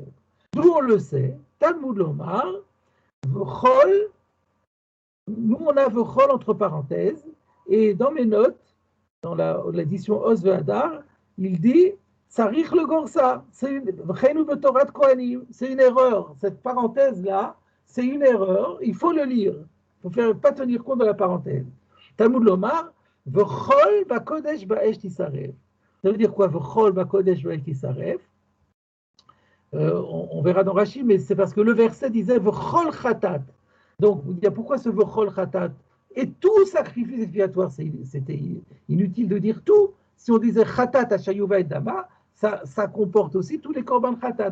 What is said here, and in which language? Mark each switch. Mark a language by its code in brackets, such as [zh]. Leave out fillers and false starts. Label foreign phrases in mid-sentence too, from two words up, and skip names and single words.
[fr] D'où on le sait, [he] תלמוד לומר, וכל, [fr] nous on a V'chol entre parenthèses, et dans mes notes, dans l'édition Oz Ve'adar, il dit [he] צריך לגרסה, [fr] c'est une erreur. Cette parenthèse-là, c'est une erreur, il faut le lire. Il ne faut pas tenir compte de la parenthèse. [he] תלמוד לומר, וכל בקודש באש תשרף. [fr] Ça veut dire quoi, [he] וכל בקודש באש תשרף? [fr] On verra dans Rashi, mais c'est parce que le verset disait [he] וכל חטאת. [fr] Donc, il y a pourquoi ce [he] וכל חטאת? [fr] Et tout sacrifice expiatoire, c'était inutile de dire tout. Si on disait [he] חטאת אשיובא את דמה, [fr] ça comporte aussi tous les [he] קרבן חטאת.